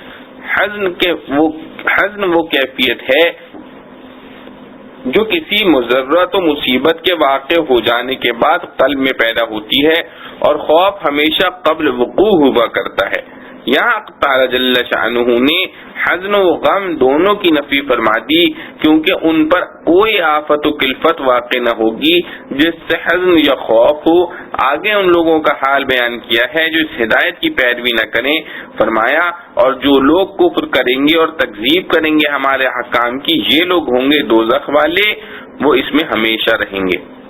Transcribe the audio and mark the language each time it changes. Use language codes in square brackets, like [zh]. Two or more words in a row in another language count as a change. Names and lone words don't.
[ur] حزن وہ کیفیت ہے جو کسی مضرت و مصیبت کے واقع ہو جانے کے بعد قلب میں پیدا ہوتی ہے، اور خوف ہمیشہ قبل وقوع ہوا کرتا ہے۔ یہاں تعالی جل شانہ نے حزن و غم دونوں کی نفی فرما دی، کیونکہ ان پر کوئی آفت و کلفت واقع نہ ہوگی جس سے حزن یا خوف ہو۔ آگے ان لوگوں کا حال بیان کیا ہے جو اس ہدایت کی پیروی نہ کریں، فرمایا اور جو لوگ کفر کریں گے اور تکذیب کریں گے ہمارے احکام کی، یہ لوگ ہوں گے دوزخ والے، وہ اس میں ہمیشہ رہیں گے۔